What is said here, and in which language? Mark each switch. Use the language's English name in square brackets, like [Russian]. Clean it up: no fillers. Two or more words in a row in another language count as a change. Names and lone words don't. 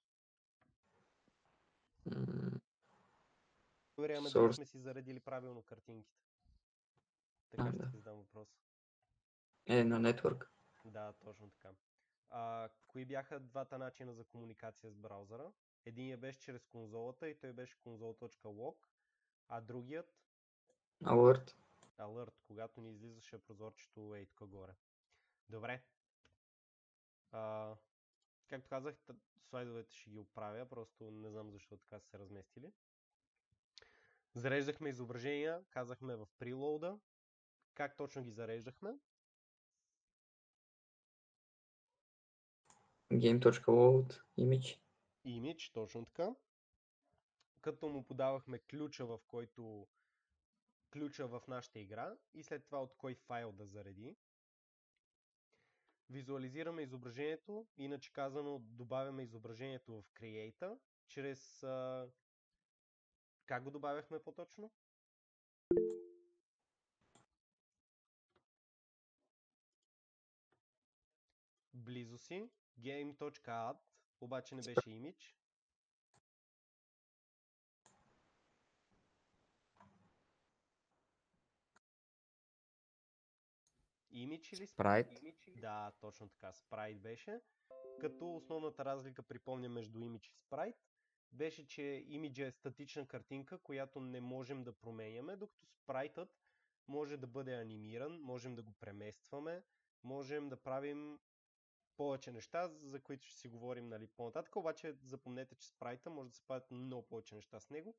[Bulgarian] Проверяваме дали сме си заредили правилно картинките. Така ще ти задам въпрос. На Network. Да, точно така. Кои бяха двата начина за комуникация с браузъра? Единият беше чрез конзолата и той беше console.log, а другият? Alert. Alert, когато ни излизаше прозорчето ей тук горе. Добре. Както казах, слайдовете ще ги оправя, просто не знам защо така са се разместили. Зареждахме изображения, казахме в прилоуда. Как точно ги зареждахме? Game.load image. Image, точно така. Като му подавахме ключа в нашата игра и след това от кой файл да зареди. Визуализираме изображението, иначе казано добавяме изображението в Create чрез... Как го добавяхме по-точно? Близо си. Game.add, обаче не беше image. Image или Sprite. Да, точно така. Sprite беше. Като основната разлика, припомня, между Image и Sprite беше, че Image е статична картинка, която не можем да променяме, докато Sprite-ът може да бъде анимиран, можем да го преместваме, можем да правим повече неща, за които ще си говорим, нали, по-нататък, обаче запомнете, че Sprite-а може да се правят много повече неща с него.